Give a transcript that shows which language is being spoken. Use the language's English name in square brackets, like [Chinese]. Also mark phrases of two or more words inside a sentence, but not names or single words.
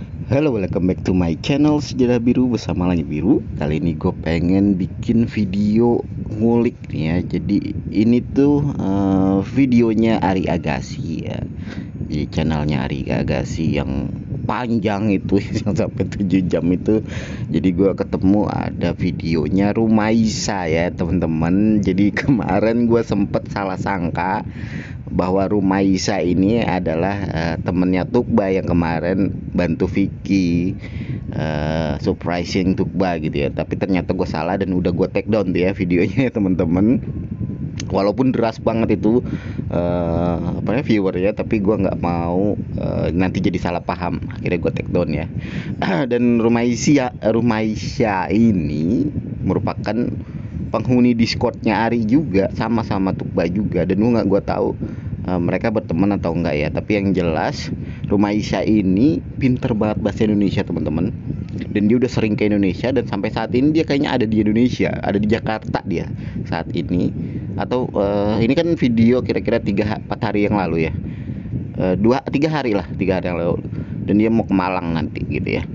[English] Halo, welcome back to my channel Sejarah Biru bersama Langit Biru. [Indonesian] Kali ini gue pengen bikin video ngulik nih ya. Jadi ini tuh videonya Ari Agassi ya. Jadi channelnya Ari Agassi yang panjang itu yang sampai 7 jam itu. Jadi gue ketemu ada videonya Rumaisa ya teman-teman. Jadi kemarin gue sempet salah sangka bahwa Rumaisa ini adalah temennya Tukba yang kemarin bantu Vicky surprising Tukba gitu ya. Tapi ternyata gue salah dan udah gue [English] take down [Indonesian] tuh ya videonya ya teman-teman. Walaupun deras banget itu viewer ya, tapi gue nggak mau nanti jadi salah paham. Akhirnya gue [English] take down [Indonesian] ya. Dan Rumaisa ini merupakan penghuni Discordnya Ari juga, sama-sama Tukba juga. Dan gue tahu mereka berteman atau enggak ya, tapi yang jelas Rumaisa ini pinter banget bahasa Indonesia teman-teman, dan dia udah sering ke Indonesia, dan sampai saat ini dia kayaknya ada di Indonesia, ada di Jakarta dia saat ini, atau ini kan video kira-kira 3-4 hari yang lalu ya, 3 hari yang lalu, dan dia mau ke Malang nanti gitu ya.